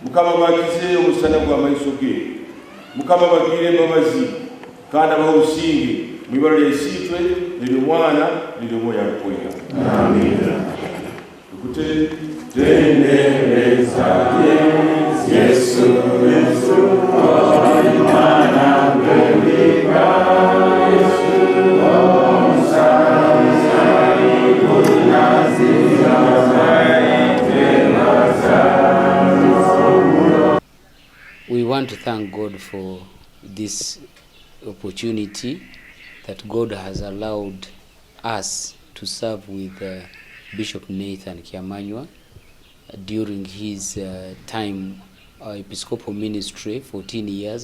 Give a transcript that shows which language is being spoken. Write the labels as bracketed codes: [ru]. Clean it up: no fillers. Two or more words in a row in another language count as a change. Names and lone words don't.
[ttj] mukama bakize omusana gwa maiso ge mukama bagire embabazi kandi abahusinge mwibalo lyesiitwe neryomwana neryomwoyo alukwera amina tukute tendereza Yesu Mwana mbelika Yesu [en] We want to thank God for this opportunity that God has allowed us to serve with Bishop Nathan Kyamanywa during his time Episcopal ministry, 14 years.